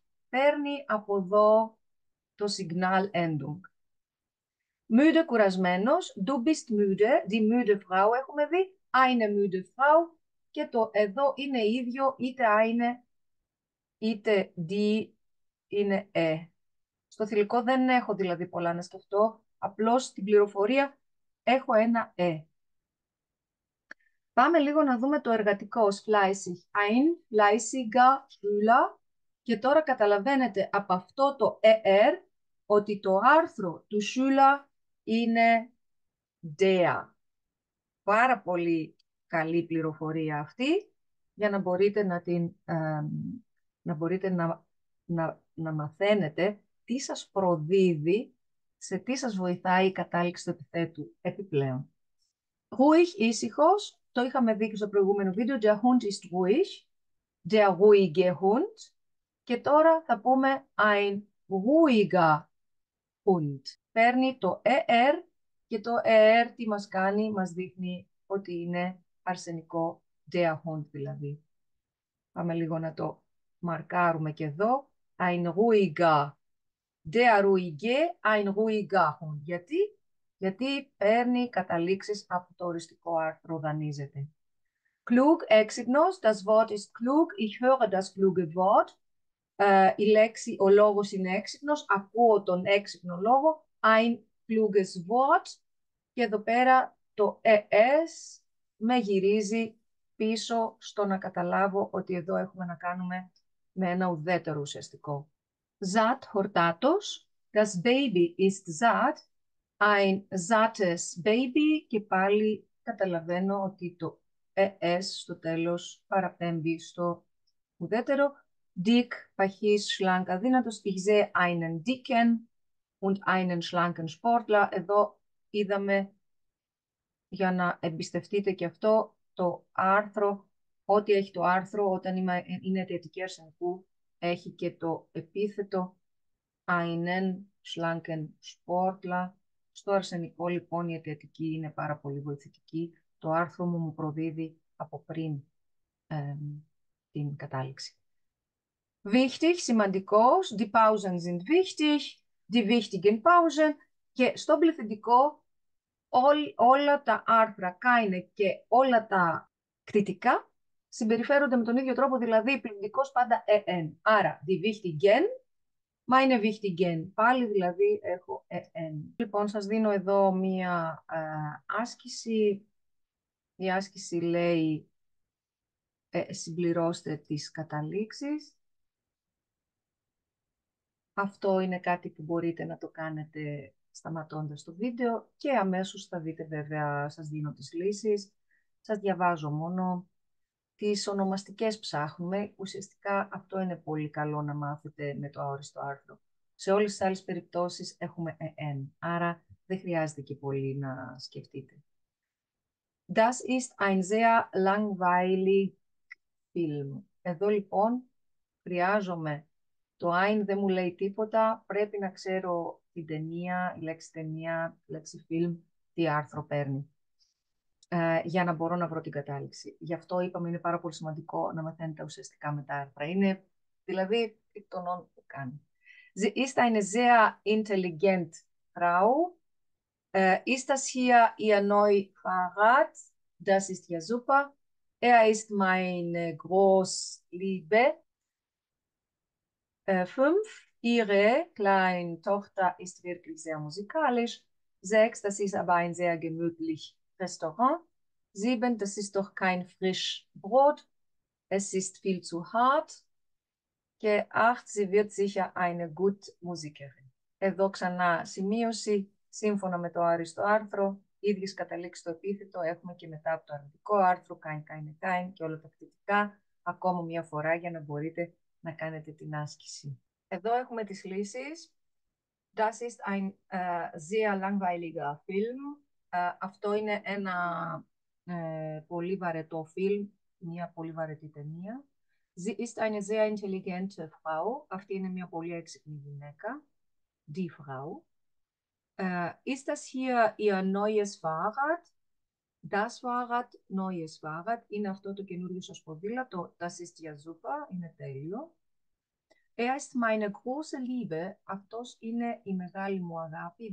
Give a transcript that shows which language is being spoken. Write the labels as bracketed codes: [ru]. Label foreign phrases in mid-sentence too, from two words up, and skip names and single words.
[el] Παίρνει από εδώ το [de] signal endung. Müde, κουρασμένος. Du bist müde, die müde Frau [el] έχουμε δει. [de] Eine müde Frau. [el] Και το εδώ είναι ίδιο, είτε eine, είτε die είναι Στο θηλυκό δεν έχω δηλαδή πολλά να σκεφτώ. Απλώς στην πληροφορία έχω ένα Πάμε λίγο να δούμε το εργατικό ως fleißig. [de] Ein fleißiger Schüler. [el] Και τώρα καταλαβαίνετε από αυτό το ότι το άρθρο του Schüler είναι der. Πάρα πολύ καλή πληροφορία αυτή για να μπορείτε να μαθαίνετε τι σας προδίδει, σε τι σας βοηθάει η κατάληξη του επιθέτου επιπλέον. [de] Ruhig, ήσυχος. [el] Το είχαμε δει και στο προηγούμενο βίντεο. [de] Der Hund ist ruhig. Der ruhige Hund. [el] Και τώρα θα πούμε [de] ein ruhiger Hund. [el] παίρνει το ER και το ER τι μας κάνει, μας δείχνει ότι είναι αρσενικό, [de] der Hund δηλαδή. [el] Πάμε λίγο να το μαρκάρουμε και εδώ. [de] Ein ruhiger, der ruhige, ein ruhiger Hund. [el] Γιατί παίρνει καταλήξεις από το οριστικό άρθρο, δανείζεται. [de] Klug, έξυπνος, das Wort ist klug, ich höre das kluge Wort. [el] Η λέξη, ο λόγος είναι έξυπνος, ακούω τον έξυπνο λόγο, [de] ein kluges Wort, [el] και εδώ πέρα το es με γυρίζει πίσω στο να καταλάβω ότι εδώ έχουμε να κάνουμε με ένα ουδέτερο ουσιαστικό. [de] Satt, χορτάτος, das Baby ist satt, ein sattes Baby, [el] και πάλι καταλαβαίνω ότι το es στο τέλος παραπέμπει στο ουδέτερο. [de] Dick, παχής, schlank, αδύνατος. Ich sehe einen dicken und einen schlanken Sportler. [el] Εδώ είδαμε, για να εμπιστευτείτε και αυτό, το άρθρο, ό,τι έχει το άρθρο, όταν είναι αιτιατική αρσενικού, έχει και το επίθετο [de] einen schlanken Sportler. [el] Στο αρσενικό, λοιπόν, η αιτιατική είναι πάρα πολύ βοηθητική. Το άρθρο μου προδίδει από πριν την κατάληξη. [de] Wichtig, σημαντικός, die Pausen sind wichtig, die wichtigen Pausen, [el] και στο πληθυντικό όλα τα άρθρα, keine και όλα τα κτητικά συμπεριφέρονται με τον ίδιο τρόπο, δηλαδή πληθυντικός πάντα en. Άρα, [de] die wichtigen, meine wichtigen, [el] πάλι δηλαδή έχω en. Λοιπόν, σας δίνω εδώ μία άσκηση. Η άσκηση λέει συμπληρώστε τις καταλήξεις. Αυτό είναι κάτι που μπορείτε να το κάνετε σταματώντας το βίντεο και αμέσως θα δείτε, βέβαια, σας δίνω τις λύσεις. Σας διαβάζω μόνο. Τις ονομαστικές ψάχνουμε. Ουσιαστικά αυτό είναι πολύ καλό να μάθετε με το αόριστο άρθρο. Σε όλες τις άλλες περιπτώσεις έχουμε en, άρα δεν χρειάζεται και πολύ να σκεφτείτε. [de] Das ist ein sehr langweilig Film. [el] Εδώ λοιπόν χρειάζομαι, το ein δεν μου λέει τίποτα, πρέπει να ξέρω την ταινία, η λέξη ταινία, η λέξη film, τι άρθρο παίρνει, για να μπορώ να βρω την κατάληξη. Γι' αυτό είπαμε είναι πάρα πολύ σημαντικό να μαθαίνετε ουσιαστικά με τα άρθρα. Είναι δηλαδή τον όν που κάνει. [de] Sie ist eine sehr intelligent Frau. Ist das hier ihr neues Fahrrad? Das ist ja super. Er ist meine Großliebe. 5. Ihre kleine Tochter ist wirklich sehr musikalisch. 6. Das ist aber ein sehr gemütliches Restaurant. 7. Das ist doch kein Frischbrot. Es ist viel zu hart. [el] Και [de] 8. Sie wird sicher eine gute Musikerin. [el] Εδώ ξανά σημείωση, σύμφωνα με το άριστο άρθρο, ίδιες καταλήξεις στο επίθετο έχουμε και μετά από το αρνητικό άρθρο, kein και όλα τα κτητικά, ακόμα μια φορά για να μπορείτε να κάνετε την άσκηση. Εδώ έχουμε τις λύσεις. [de] Das ist ein sehr langweiliger Film. [el] Αυτό είναι ένα πολύ βαρετό φιλμ, μια πολύ βαρετή ταινία. [de] Sie ist eine sehr intelligente Frau. [el] Αυτή είναι μια πολύ έξυπνη γυναίκα. [de] Die Frau. Ist das hier ihr neues Fahrrad? Das Fahrrad, neues Fahrrad. [el] Είναι αυτό το καινούριο σας ποδήλατο. [de] Das ist ja super. [el] Είναι τέλειο. [de] Er ist meine große Liebe. [el] Αυτός είναι η μεγάλη μου αγάπη.